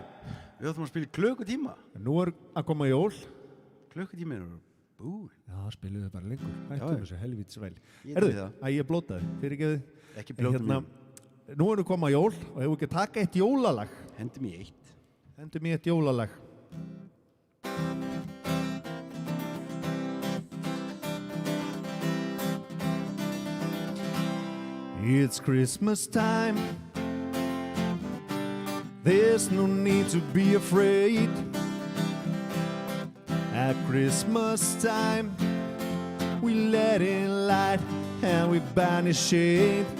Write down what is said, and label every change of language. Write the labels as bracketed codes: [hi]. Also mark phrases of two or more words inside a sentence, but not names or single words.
[is] Við áttum að spila í klukkutíma. nú að koma jól. Klukkutíma er búinn. Já, spilum við bara lengur. Já, Hættum já. þessu helvítsvæli. Ég Herðu, veit það. ég blótaði, fyrirgefið. Ekki blóta mér. Nú er koma jól og hefur ekki taka eitt jólalag. Hendum í eitt. Hendum í eitt jólalag. [en] It's Christmas time. There's no need to be afraid. At Christmas time, we let in light and we banish shade.